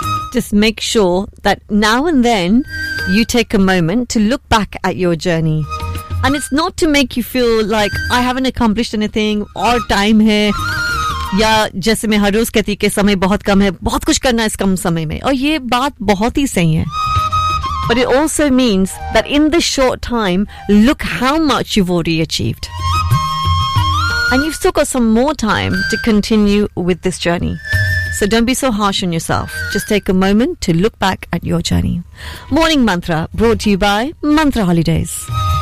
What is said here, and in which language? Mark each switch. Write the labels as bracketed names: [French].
[English] Just make sure that now and then you take a moment to look back at your journey. And it's not to make you feel like I haven't accomplished anything or time hai. [Hindi] या जैसे मैं हर रोज़ कहती के समय बहुत कम है, बहुत कुछ करना है इस कम समय में। और ये बात बहुत ही सही है। [English] But it also means that in the short time, look how much you've already achieved. And you've still got some more time to continue with this journey. So don't be so harsh on yourself. Just take a moment to look back at your journey. Morning Mantra, brought to you by Mantra Holidays.